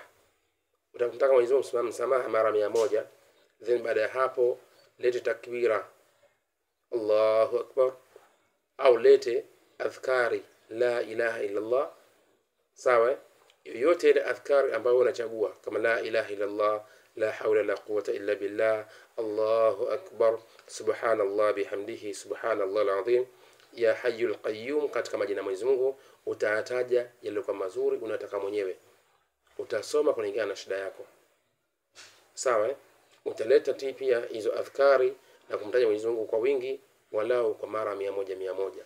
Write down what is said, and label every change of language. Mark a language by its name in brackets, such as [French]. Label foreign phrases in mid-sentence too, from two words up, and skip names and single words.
[Swahili] Utamtaka Mwenyezi Mungu msamaha mara 100. Then baada ya hapo leta takbira [Arabic] الله أكبر, [Swahili] au lete adhkari [Arabic] لا إله إلا الله. [Swahili] Sawa? Yote ile adhkari ambayo unachagua kama [Arabic] لا إله إلا الله، لا حول لا قوة إلا بالله، الله أكبر، سبحان الله بحمده، سبحان الله العظيم، يا حي القيوم. [Swahili] Katika majina ya Mwenyezi Mungu utataja yaliyokuwa mazuri unataka mwenyewe, utasoma kulingana na shida yako. Sawa? Utaleta pia hizo adhkari na kumtaja Mwenyezi Mungu kwa wingi, walau kwa mara 100.